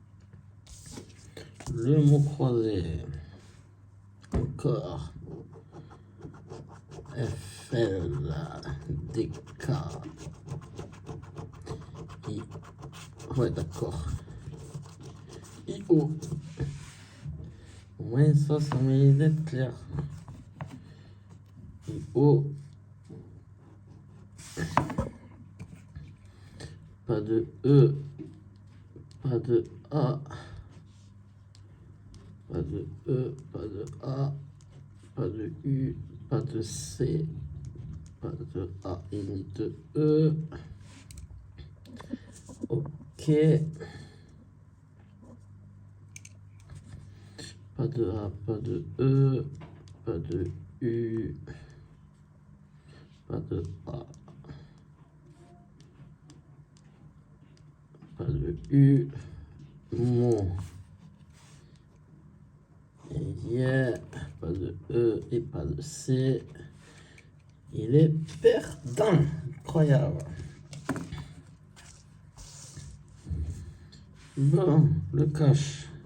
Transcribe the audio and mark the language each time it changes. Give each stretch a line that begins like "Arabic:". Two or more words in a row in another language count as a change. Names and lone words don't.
French: Le mot croisé. Encore. FL. DK. I. Ouais, d'accord. IO. Au moins, ça mérite d'être clair. IO. Pas de E. Pas de A. Pas de E. Pas de A. Pas de U. Pas de C. Pas de A et ni de E. Ok. Pas de A, pas de E, pas de U, pas de A, pas de U, mon. Et yeah, pas de E et pas de C. Il est perdant. Incroyable. Bon, le cash.